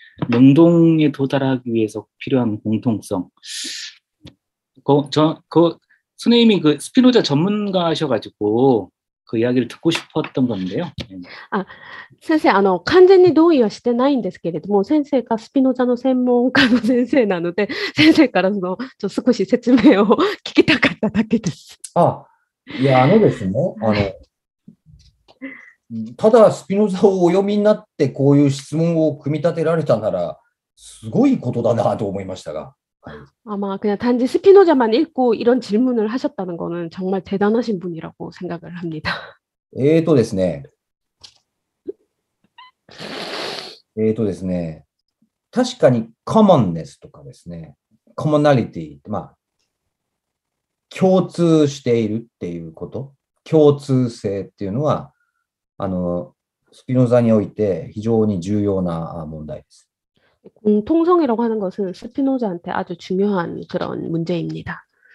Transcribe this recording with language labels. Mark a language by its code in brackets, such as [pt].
[ko] 능동에 도달하기 위해서 필요한 공통성. 선생님이 그 스피노자 전문가셔가지고 그 이야기를 듣고 싶었던 건데요. [ja] 先生、完全に同意はしてないんですけれども、先生がスピノザの専門家の先生なので、先生から少し説明を聞きたかっただけです。いや、ですね、ただスピノザをお読みになってこういう質問を組み立てられたならすごいことだなと思いましたが。はい、 [ko] 아마 그냥 단지 스피노자만 읽고 이런 질문을 하셨다는 거는 정말 대단하신 분이라고 생각을 합니다. [ja] ですね。ですね。確かにコモンネスとかですね。コモナリティ、まあ、共通しているっていうこと。共通性っていうのは、スピノザにおいて非常に重要な問題です。 [ko] 공통성이라고 하는 것은 스피노자한테 아주 중요한 그런 문제입니다.